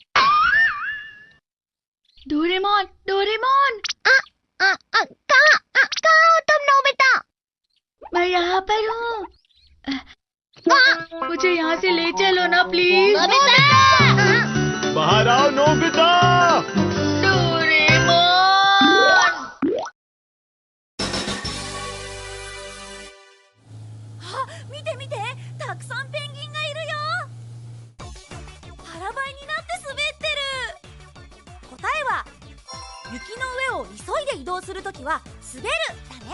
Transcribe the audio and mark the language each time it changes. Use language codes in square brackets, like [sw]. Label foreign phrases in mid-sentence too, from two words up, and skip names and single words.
[hi] डोरेमोन, डोरेमोन। कहाँ हो तुम नोबिता? मैं यहाँ पर हूँ। मुझे यहाँ से ले चलो ना प्लीज। नोबिता! बाहर आओ नोबिता। डोरेमोन। [ja] 見て見て、たくさんペンギンがいるよ。腹ばいになって滑ってる。答えは雪の上を急いで移動するときは滑るだね。